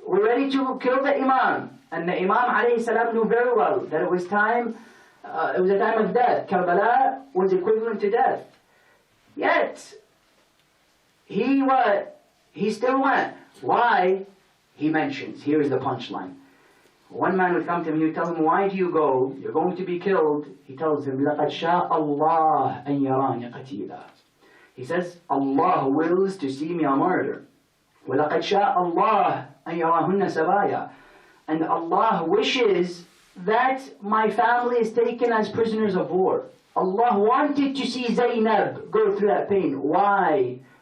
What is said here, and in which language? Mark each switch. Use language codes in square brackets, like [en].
[en] Were ready to kill the Imam. And the Imam alayhi salam knew very well that it was time, it was a time of death. Karbala was equivalent to death. Yet, he what? He still went. Why? He mentions, here's the punchline. One man would come to him, he would tell him, why do you go? You're going to be killed. [ar] He tells him, لَقَدْ شَاءَ اللَّهُ أَنْ يَرَانِ قَتِيلًا. [en] He says, Allah wills to see me a martyr. [ar] وَلَقَدْ شَاءَ اللَّهُ أَنْ يَرَاهُنَّ سَبَايًا. [en] And Allah wishes that my family is taken as prisoners of war. Allah wanted to see Zainab go through that pain. Why?